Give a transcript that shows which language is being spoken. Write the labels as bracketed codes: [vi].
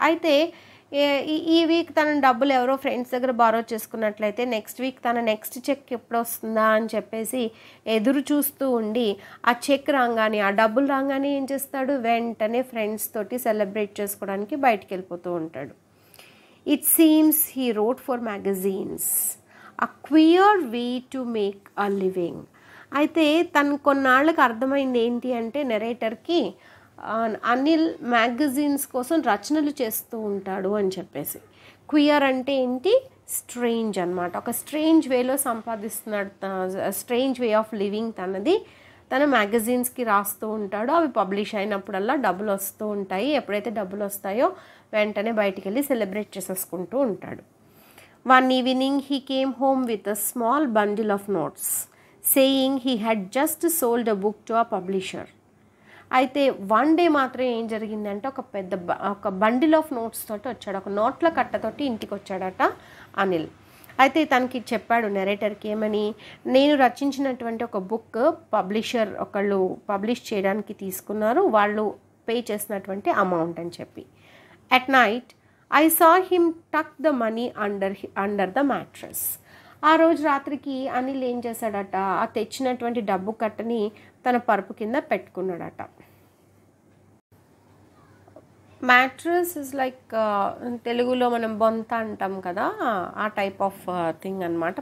[te] అయితే ఈ వీక్ తన డబ్బులు ఎవరో ఫ్రెండ్స్ దగ్గర బారో చేసుకున్నట్లయితే నెక్స్ట్ వీక్ తన నెక్స్ట్ చెక్ ఎప్పుడు వస్తుందా అని చెప్పేసి ఎదురు చూస్తూ ఉండి, ఆ చెక్ రాగానే, ఆ డబ్బులు రాగానే ఏం చేస్తాడు, వెంటనే ఫ్రెండ్స్ తోటి సెలబ్రేట్ చేసుకోవడానికి బయటికి వెళ్ళిపోతూ ఉంటాడు. [en] It seems he wrote for magazines. A queer way to make a living. [te] అయితే తను కొన్నాళ్ళకి అర్థమైంది ఏంటి అంటే నెరేటర్కి, అనిల్ మ్యాగజైన్స్ కోసం రచనలు చేస్తూ ఉంటాడు అని చెప్పేసి. క్వియర్ అంటే ఏంటి? స్ట్రేంజ్ అనమాట. ఒక స్ట్రేంజ్ వేలో సంపాదిస్తున్నాడు, స్ట్రేంజ్ వే ఆఫ్ లివింగ్ తనది. తను మ్యాగజైన్స్కి రాస్తూ ఉంటాడు, అవి పబ్లిష్ అయినప్పుడల్లా డబ్బులు వస్తూ ఉంటాయి. ఎప్పుడైతే డబ్బులు వస్తాయో వెంటనే బయటికి వెళ్ళి సెలబ్రేట్ చేసేసుకుంటూ ఉంటాడు. [en] One evening he came home with a small bundle of notes, saying he had just sold a book to a publisher. [te] అయితే వన్ డే మాత్రం ఏం జరిగిందంటే ఒక బండిల్ ఆఫ్ నోట్స్ తోటి వచ్చాడు, ఒక నోట్ల కట్టతోటి ఇంటికి వచ్చాడట అనిల్. అయితే తనకి చెప్పాడు నెరేటర్కి ఏమని, నేను రచించినటువంటి ఒక బుక్ పబ్లిషర్ ఒకళ్ళు పబ్లిష్ చేయడానికి తీసుకున్నారు, వాళ్ళు పే చేసినటువంటి అమౌంట్ అని చెప్పి. [en] At night I saw him tuck the money under the mattress. [te] ఆ రోజు రాత్రికి అనిల్ ఏం చేశాడట, ఆ తెచ్చినటువంటి డబ్బు కట్టని తన పరుపు కింద పెట్టుకున్నాడట. మ్యాట్రస్ ఇస్ లైక్ తెలుగులో మనం బొంత అంటాం కదా, ఆ టైప్ ఆఫ్ థింగ్ అనమాట.